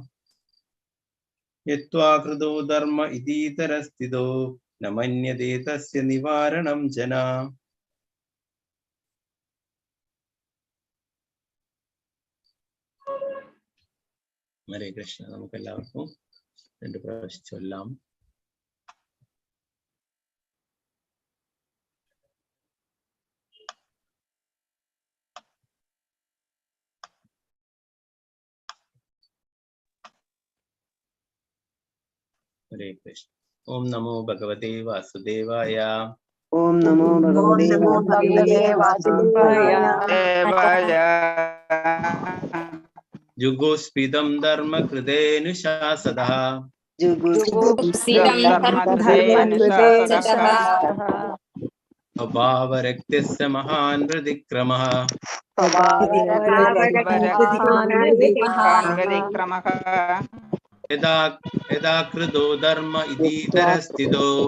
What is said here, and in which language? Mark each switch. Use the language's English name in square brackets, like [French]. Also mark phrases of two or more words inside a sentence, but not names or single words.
[Sanskrit] यत्वा कृतो धर्म इतीतरस्थितो न मन्यते तस्य निवारणं जना हरे कृष्ण [Malayalam] നമുക്കെല്ലാവർക്കും രണ്ട് പ്രാവശ്യം ചൊല്ലാം [Sanskrit] हरे कृष्ण ओम नमो भगवते वासुदेवाय ओम नमो भगवते वासुदेवाय जुगुस्पिदं धर्म कृतेनुशासदः स्वभावरक्तस्य महान् व्यतिक्रमः यदा यदा कृतो धर्म इतीतरस्थितो